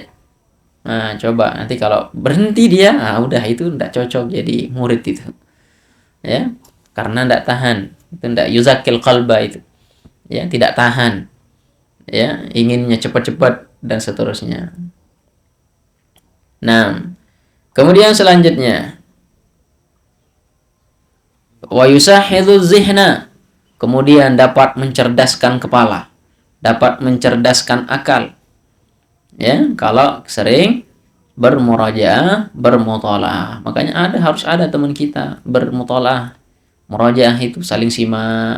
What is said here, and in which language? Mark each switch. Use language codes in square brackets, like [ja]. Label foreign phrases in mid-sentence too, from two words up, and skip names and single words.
[id] Nah, coba nanti kalau berhenti dia, nah udah itu enggak cocok jadi murid itu. Ya, karena enggak tahan. Itu enggak [ar] يذكي القلب [id] itu. Ya, tidak tahan. Ya, inginnya cepat-cepat dan seterusnya. Nah, kemudian selanjutnya [ar] ويشحذ الذهن, [id] kemudian dapat mencerdaskan kepala, dapat mencerdaskan akal. Ya, kalau sering bermurajaah, bermuthala'ah. Makanya harus ada teman kita bermuthala'ah. Murajaah itu saling simak.